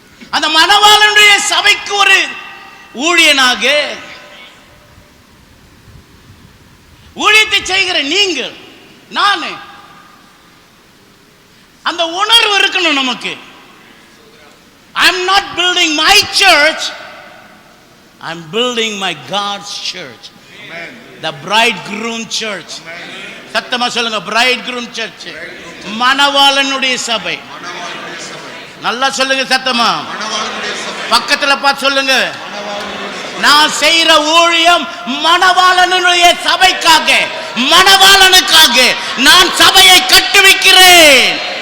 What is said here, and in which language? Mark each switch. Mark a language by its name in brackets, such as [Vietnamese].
[Tamil] அந்த மணவாளனுடைய சபைக்கு ஒரு ஊழியனாக ஊழியத்தை செய்கிற நீங்கள் நானு அந்த உணர்வு இருக்கணும் நமக்கு. [English] I'm not building my church, I'm building my God's church. Amen. The bridegroom church. [Tamil] சத்தமா சொல்லுங்க, [English] bridegroom church. [Tamil] மணவாளனுடைய சபை. நல்லா சொல்லுங்க சத்தமா. பக்கத்துல பார்த்து சொல்லுங்க. நான் செய்யற ஊழியம் மணவாளனுடைய சபைக்காக, மணவாளனுக்காக நான் சபையை கட்டுவிக்கிறேன்.